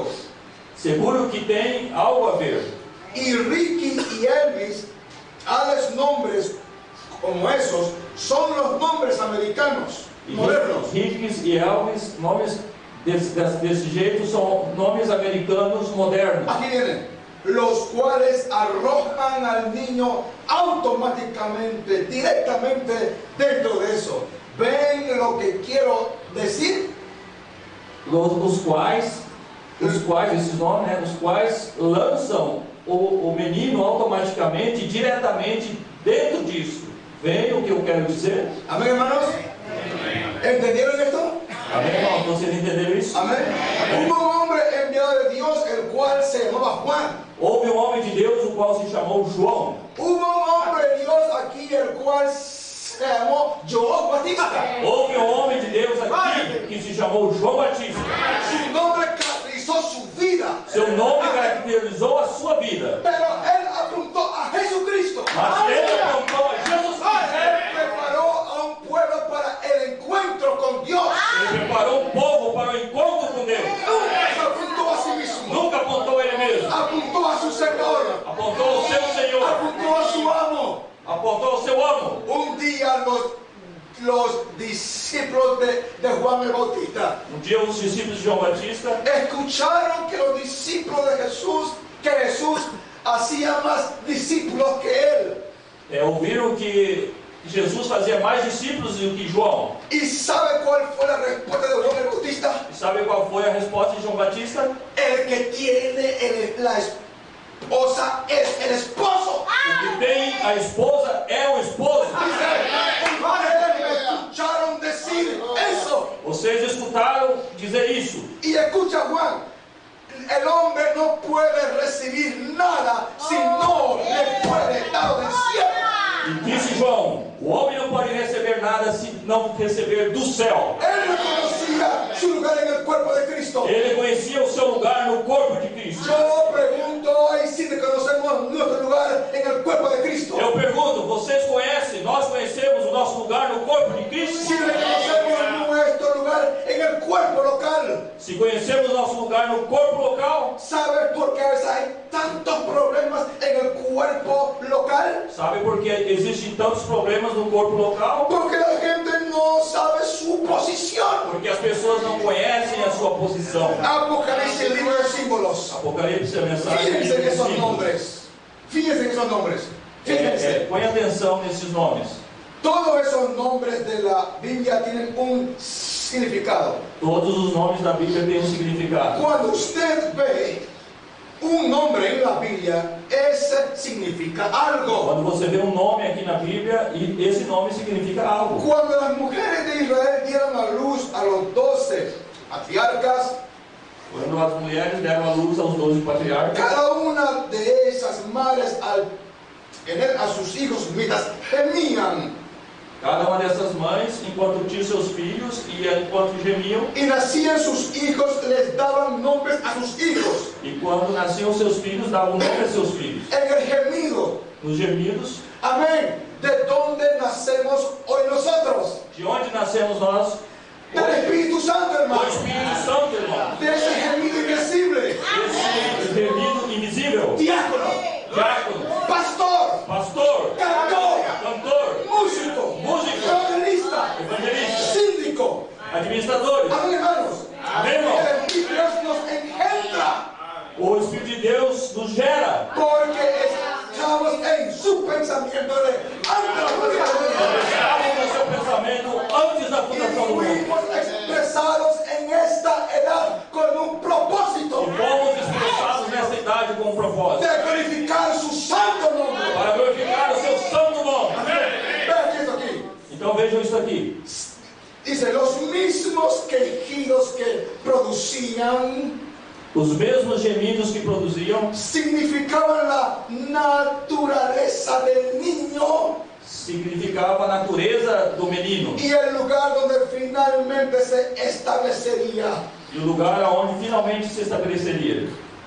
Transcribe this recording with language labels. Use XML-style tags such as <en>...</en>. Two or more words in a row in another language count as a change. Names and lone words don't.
<pt>Seguro que tem algo a ver.</pt> <es>Y Ricky y Elvis, tales nombres como esos, son los nombres americanos modernos.</es> <pt>Rickys e Elvis, nomes desse jeito, são nomes americanos modernos.</pt> <es>Aquí vienen, los cuales arrojan al niño automáticamente, directamente dentro de eso. ¿Ven lo que quiero decir?</es> <pt>Os quais, esses nomes, né, os quais lançam o menino automaticamente, diretamente dentro disso. Vem o que eu quero dizer?</pt> <es>Amén, hermanos. ¿Entendieron esto?</es> <pt>Amém, irmão? Vocês entenderam isso?</pt> <es>Amén. Hubo un hombre enviado de Dios, el cual se llamaba Juan.</es> <pt>Houve um homem de Deus, o qual se chamou João.</pt> <es>Hubo un hombre de Dios aquí, el cual se llamó João Batista.</es> <pt>Houve um homem de Deus aqui que se chamou João Batista.</pt> <es>Su nombre caracterizó su vida.</es> <pt>Seu nome caracterizou a sua vida.</pt> <es>Pero él apuntó a Jesucristo.</es> <pt>Mas ele apontou a Jesus Cristo.</pt> <es>Él preparó a un pueblo para el encuentro con Dios.</es> <pt>Ele preparou um povo para o encontro com Deus.</pt> <es>Nunca se apuntó a sí mismo.</es> <pt>Nunca apontou ele mesmo.</pt> <es>Apuntó a su Señor.</es> <pt>Apontou ao seu Senhor.</pt> <es>Apuntó a su amo.</es> <pt>Apontou ao seu amo.</pt> <es>Un día los discípulos de Juan el Bautista</es> <pt>Um dia os discípulos de João Batista</pt> <es>escucharon que los discípulos de Jesús, que Jesús hacía más discípulos que él.</es> <pt>Ouviram que Jesus fazia mais discípulos do que João.</pt> <es>¿Y sabe cuál fue la respuesta de Juan el Bautista?</es> <pt>E sabe qual foi a resposta de João Batista?</pt> <es>El que tiene la esposa es el esposo.</es> <pt>O que tem a esposa é o esposo.</pt> <es>Ustedes me escucharon decir eso.</es> <pt>Vocês escutaram dizer isso.</pt> <es>Y escucha Juan, el hombre no puede recibir nada si no le puede dar del cielo.</es> <pt>E disse João: o homem não pode receber nada se não receber do céu.</pt> <es>Él reconocía su lugar en el cuerpo de Cristo.</es> <pt>Ele conhecia o seu lugar no corpo de Cristo.</pt> <es>Yo pregunto hoy si reconocemos nuestro lugar en el cuerpo de Cristo.</es> <pt>Eu pergunto: vocês conhecem, nós conhecemos o nosso lugar no corpo de Cristo?</pt> <es>Si reconocemos nuestro lugar en el cuerpo local.</es> <pt>Se conhecemos o nosso lugar no corpo local,</pt> <es>¿Sabes por qué a veces hay tantos problemas en el cuerpo local?</es> <pt>sabe por que existem tantos problemas no corpo local?</pt> <es>Porque la gente no sabe su posición.</es> <pt>Porque as pessoas não conhecem a sua posição.</pt> <es>Apocalipsis, el libro de símbolos.</es> <pt>Apocalipse é a mensagem</pt> <es>Fíjense en de esos símbolos. nombres. Fíjense en esos nombres. Fíjense.</es> <pt>Põe atenção nesses nomes.</pt> <es>Todos esos nombres de la Biblia tienen un significado.</es> <pt>Todos os nomes da Bíblia têm um significado.</pt> <es>Cuando usted ve un nombre en la Biblia, ese significa algo.</es> <pt>Quando você vê um nome aqui na Bíblia, e esse nome significa algo.</pt> <es>Cuando las mujeres de Israel dieron a luz a los 12 patriarcas,</es> <pt>Quando as mulheres deram a luz aos 12 patriarcas,</pt> <es>cada una de esas madres al tener a sus hijos mientras gemían</es> <pt>cada uma dessas mães, enquanto tinha seus filhos e enquanto gemiam,</pt> <es>y nacían sus hijos, les daban nombres a sus hijos.</es> <pt>e quando nasciam seus filhos, davam nome a seus filhos.</pt> <es>En el gemido,</es> <pt>Nos gemidos,</pt> <es>amén, de dónde nacemos hoy nosotros.</es> <pt>de onde nascemos nós?</pt> <es>Del Espíritu Santo,</es> <pt>Do</pt> <es>hermano.</es> <pt>Espírito Santo, irmão.</pt> <es>De ese gemido invisible.</es> <pt>Esse gemido invisível.</pt> <es>Diácono,</es> <pt>Diácono,</pt> <es>pastor,</es> <pt>pastor,</pt> <es>cantor,</es> <pt>cantor,</pt> <es>músico, evangelista,</es> <pt>evangelista,</pt> <es>síndico.</es> <pt>administradores.</pt> <es>Amén, hermanos.</es> <pt>Amén, irmão.</pt> <es>El Espíritu Dios nos engendra</es> <pt>O Espírito de Deus nos gera.</pt> <es>porque estamos en su pensamiento de</es> <pt>Estamos no seu pensamento antes da</pt> <es>y</es> <pt>fundação do mundo.</pt> <es>fuimos expresados en esta edad con un propósito</es> <pt>E fomos expressados nessa idade com um propósito.</pt> <es>de glorificar su santo nombre.</es> <pt>Para glorificar o seu santo nome.</pt> <es>Vean esto aquí.</es> <pt>Então vejam isso aqui.</pt> <es>Dice, los mismos quejidos que producían</es> <pt>Os mesmos gemidos que produziam</pt> <es>significaban la naturaleza del niño</es> <pt>significava a natureza do menino.</pt> <es>y el lugar donde finalmente se establecería.</es> <pt>E o lugar aonde finalmente se estabeleceria.</pt>